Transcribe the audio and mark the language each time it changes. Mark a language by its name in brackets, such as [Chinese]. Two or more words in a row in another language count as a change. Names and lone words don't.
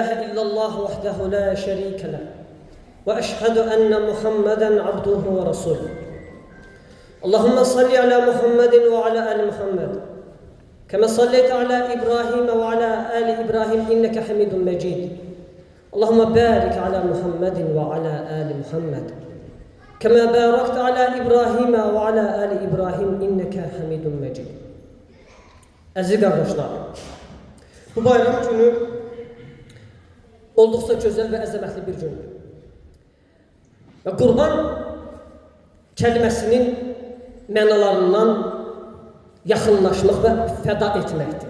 [Arabic] إلا الله وحده لا شريك له وأشهد أن محمدا عبده ورسوله اللهم صل على محمد وعلى آل محمد كما صليت على إبراهيم وعلى آل إبراهيم إنك حميد مجيد اللهم بارك على محمد وعلى آل محمد كما باركت على إبراهيم وعلى آل إبراهيم إنك حميد مجيد. [Azerbaijani] Əziz qardaşlar, bu bayram günü olduqca gözəl və əzəmətli bir gündür. Və qurban kəliməsinin mənalarından yaxınlaşmaq və fəda etməkdir.